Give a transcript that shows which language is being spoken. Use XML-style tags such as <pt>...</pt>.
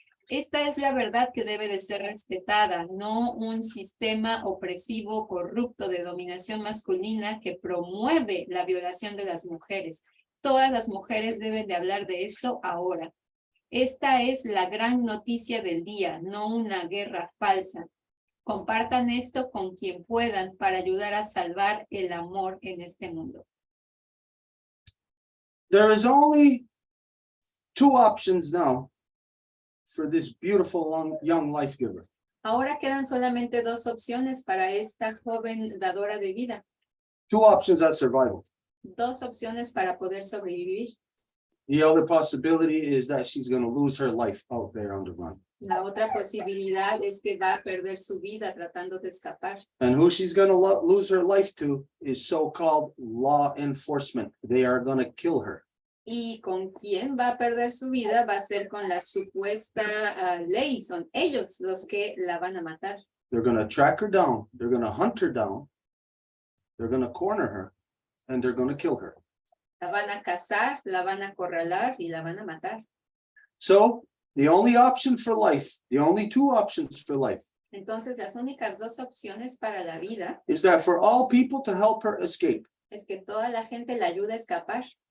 <es>Esta es la verdad que debe de ser respetada, no un sistema opresivo, corrupto de dominación masculina que promueve la violación de las mujeres. Todas las mujeres deben de hablar de esto ahora. Esta es la gran noticia del día, no una guerra falsa. Compartan esto con quien puedan para ayudar a salvar el amor en este mundo.</es> <en>There is only two options now for this beautiful young life giver.</en> <es>Ahora quedan solamente dos opciones para esta joven dadora de vida.</es> <en>Two options at survival.</en> <es>Dos opciones para poder sobrevivir.</es> <en>The other possibility is that she's going to lose her life out there on the run.</en> <es>La otra posibilidad es que va a perder su vida tratando de escapar.</es> <en>And who she's going to lose her life to is so-called law enforcement. They are going to kill her.</en> <es>Y con quién va a perder su vida va a ser con la supuesta ley. Son ellos los que la van a matar.</es> <en>They're going to track her down. They're going to hunt her down. They're going to corner her. And they're going to kill her.</en> <es>La van a cazar, la van a acorralar y la van a matar.</es> <en>So, the only option for life, the only two options for life,</en> <es>Entonces, las únicas dos opciones para la vida</es> <en>is that for all people to help her escape.</en> <es>es que toda la gente la ayude a escapar.</es>